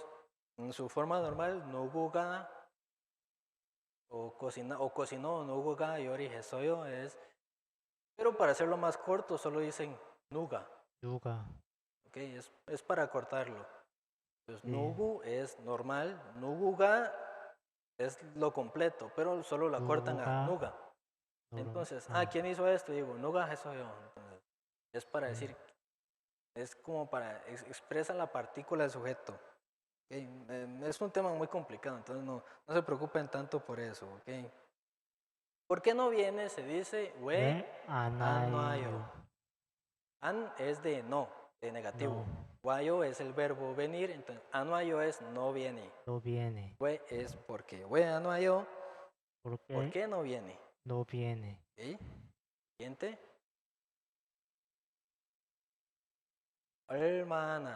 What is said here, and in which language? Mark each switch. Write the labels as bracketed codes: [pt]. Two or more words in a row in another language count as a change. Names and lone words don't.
[es] En su forma normal, nuguga, o cocinó, [ko] 누가, 요리, 했어요, [es] es. Pero para hacerlo más corto, solo dicen nuga. [ko] 누가? [es] ¿Ok? Es para cortarlo. Entonces, Sí. nugu es normal, nuguga es lo completo, pero solo la cortan a [ko] 누가? [es] nuga. [ko] 너로. [es] Entonces, [ko] 아, [es] ¿quién hizo esto? Digo, nuga, eso yo. Entonces, es para [ko] 네. [es] decir, es como expresa la partícula del sujeto. ¿Ok? Es un tema muy complicado, entonces no se preocupen tanto por eso. ¿Ok? ¿Por qué no viene? Se dice, [ko] we 왜 안 anayo. 와요? [es] An es de no, de negativo. No, Wayo es el verbo venir, entonces anuayo es no viene. no viene. We es porque. [ko] 왜 안와요, [es] ¿Por ¿por qué qué no viene? no viene? ¿Ok? Siguiente. [ko] 얼마나